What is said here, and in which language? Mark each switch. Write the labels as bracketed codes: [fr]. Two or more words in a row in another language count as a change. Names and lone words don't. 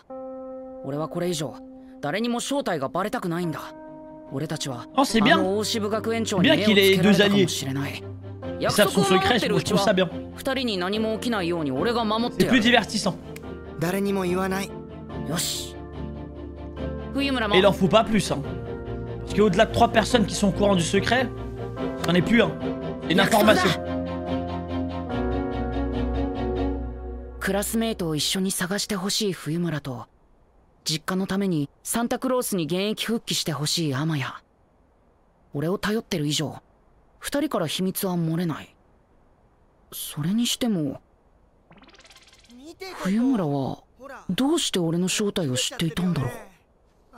[ja] 俺はこれ以上誰にも正体がバレたくないんだ。俺たちは大渋学園長に目をつけられたかもしれない。約束を守ってるうちは2人に何も起きないように俺が守ってやる。誰にも言わない。よし。冬村も。 [fr] Et il en faut pas plus, hein. Parce qu'au-delà de 3 personnes qui sont au courant du secret, j'en ai plus un. Une information. [ja] クラスメイトを一緒に探してほしい冬村と、実家のためにサンタクロースに現役復帰してほしい天谷。俺を頼ってる以上2人から秘密は漏れない。それにしても冬村はどうして俺の正体を知っていたんだろう。